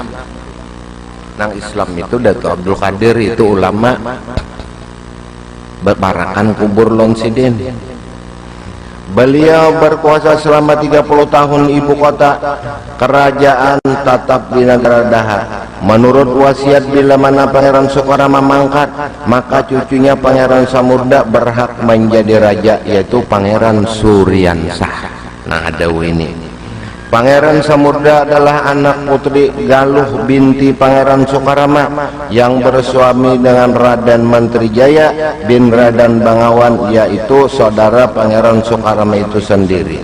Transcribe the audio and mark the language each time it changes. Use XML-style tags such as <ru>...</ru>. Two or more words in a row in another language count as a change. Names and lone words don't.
<bjn>Nang Islam itu Datuk Abdul Qadir itu ulama berbarakan kubur lon sidin.</bjn> <id>Beliau berkuasa selama 30 tahun ibu kota kerajaan tetap di negara Daha. Menurut wasiat bila mana Pangeran Soekarama mangkat, maka cucunya Pangeran Samudra berhak menjadi raja, yaitu Pangeran Suryansah. Nah, ada ini. Pangeran Samudra adalah anak putri Galuh binti Pangeran Soekarama yang bersuami dengan Raden Menteri Jaya bin Raden Bangawan, yaitu saudara Pangeran Soekarama itu sendiri.</id>